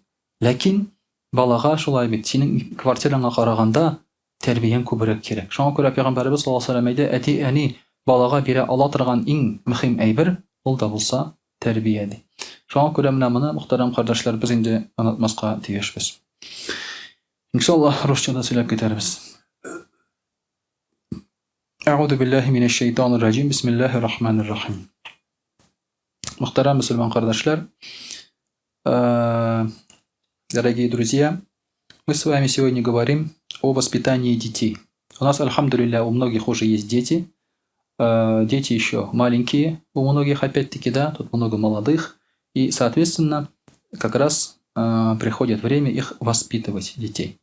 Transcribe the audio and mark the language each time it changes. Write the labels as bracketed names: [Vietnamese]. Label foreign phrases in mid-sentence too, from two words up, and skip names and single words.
[Tatar] Ләкин балага шулай бит, синең квартираңа караганда тәрбияң күбрәк кирәк. Шуңа күрә Пәйгамбәрбез [Arabic] صلى الله عليه وسلم [Tatar] әйтә, әти-әни балага бирә ала торган иң мөһим әйбер ул да булса тәрбия ди. Шуңа күрә менә моны, мөхтәрәм кардәшләр, без инде онытмаска тиешбез. Иншаллаһ, русчада сөйләп китәрбез. [Arabic] أعوذ بالله من الشيطان الرجيم بسم الله الرحمن الرحيم. [Tatar] Мөхтәрәм мөселман кардәшләр, [Russian] дорогие друзья, мы с вами сегодня говорим о воспитании детей. У нас, альхамдулилля, у многих уже есть дети. Дети еще маленькие, у многих опять-таки, да, тут много молодых. И, соответственно, как раз приходит время их воспитывать, детей.